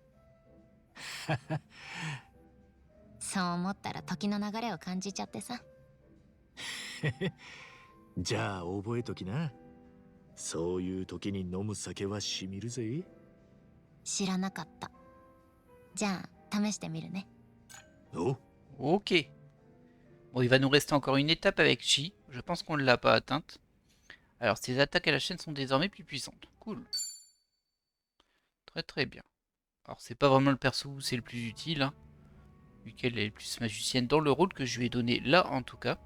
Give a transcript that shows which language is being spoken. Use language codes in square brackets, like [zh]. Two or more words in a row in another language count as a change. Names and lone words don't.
[ja] そう思ったら時の流れを感じちゃってさ。じゃあ覚えときな。そういう時に飲む酒はしみるぜ。知らなかった。じゃあ試してみるね。お [fr] Ok. Bon, il va nous rester encore une étape avec Chi. Je pense qu'on ne l'a pas atteinte. Alors, ses attaques à la chaîne sont désormais plus puissantes. Cool. Très très bien. Alors, c'est pas vraiment le perso où c'est le plus utile, hein, vu qu'elle est plus magicienne dans le rôle que je lui ai donné là, en tout cas.